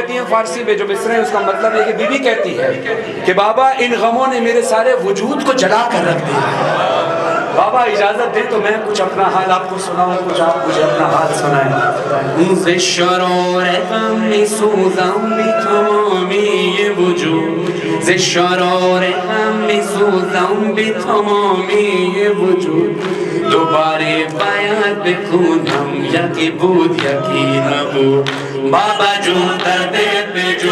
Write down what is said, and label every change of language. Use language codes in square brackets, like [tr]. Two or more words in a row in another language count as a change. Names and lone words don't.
[ur] فارسی میں جو مصرع ہے اس کا مطلب ہے کہ بی بی کہتی ہے کہ بابا ان غموں نے میرے سارے وجود کو جلا کر رکھ دیا، بابا اجازت دے تو میں کچھ اپنا حال آپ کو سناؤں، کچھ آپ مجھے اپنا حال سنائیں۔ [fa] ز شرار غم می سوزم بی تمامی یہ وجود، ز شرار غم می سوزم بی تمامی یہ وجود، دوباره باید بکنم یکی بود یکی نبود، بابا جون دردت به